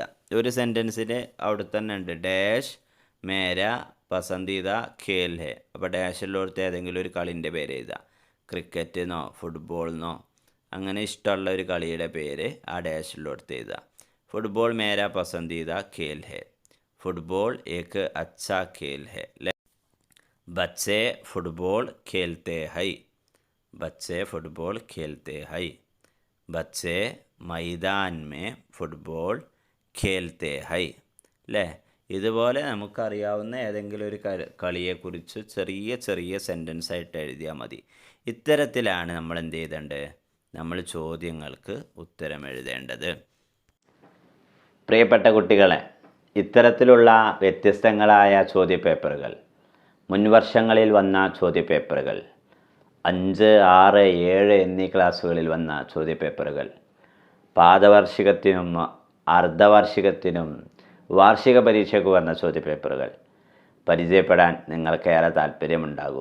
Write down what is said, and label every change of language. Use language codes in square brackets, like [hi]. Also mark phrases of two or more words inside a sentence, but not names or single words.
[ml] ഒരു സെൻറ്റൻസിൽ അവിടെ തന്നെ ഉണ്ട് ഡാഷ് [hi] मेरा पसंदीदा खेल है. [ml] അപ്പോൾ ഡാഷിലോടുത്ത് ഏതെങ്കിലും ഒരു കളിൻ്റെ പേര് എഴുതുക. ക്രിക്കറ്റിനോ ഫുട്ബോളിനോ അങ്ങനെ ഇഷ്ടമുള്ള ഒരു കളിയുടെ പേര് ആ ഡാഷിലോടുത്ത് എഴുതുക. [hi] फुटबॉल मेरा पसंदीदा खेल है. फुटबॉल एक अच्छा खेल है. बच्चे फुटबॉल खेलते हैं. बच्चे फुटबॉल खेलते हैं. बच्चे मैदान में फुटबॉൾ खेलते हैं. [ml] അല്ലേ. ഇതുപോലെ നമുക്കറിയാവുന്ന ഏതെങ്കിലും ഒരു കളിയെക്കുറിച്ച് ചെറിയ ചെറിയ സെൻറ്റൻസ് ആയിട്ട് എഴുതിയാൽ മതി. ഇത്തരത്തിലാണ് നമ്മൾ എന്ത് ചെയ്തേണ്ടത്? നമ്മൾ ചോദ്യങ്ങൾക്ക് ഉത്തരം എഴുതേണ്ടത്. പ്രിയപ്പെട്ട കുട്ടികളെ, ഇത്തരത്തിലുള്ള വ്യത്യസ്തങ്ങളായ ചോദ്യപേപ്പറുകൾ, മുൻവർഷങ്ങളിൽ വന്ന ചോദ്യപേപ്പറുകൾ, 5, 6, 7 എന്നീ ക്ലാസ്സുകളിൽ വന്ന ചോദ്യപേപ്പറുകൾ, പാദവാർഷികത്തിനും അർദ്ധവാർഷികത്തിനും വാർഷിക പരീക്ഷയ്ക്ക് വന്ന ചോദ്യപേപ്പറുകൾ പരിചയപ്പെടാൻ നിങ്ങൾക്കേറെ താല്പര്യമുണ്ടാകും.